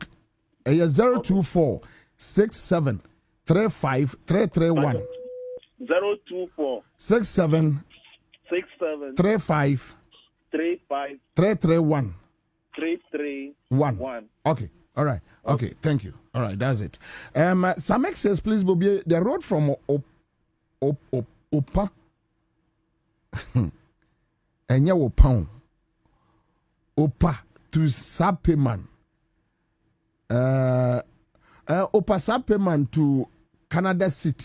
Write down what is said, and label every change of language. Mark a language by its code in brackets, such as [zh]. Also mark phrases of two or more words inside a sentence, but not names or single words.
[en] 024 67 35 331. 024 67 35 331. 331. Okay. All right. Okay. Thank you. All right. That's it. Samek says, please, Bobie, the road from Opa. Enya Opa to Sapeman. Opa Sapeman to Canada City.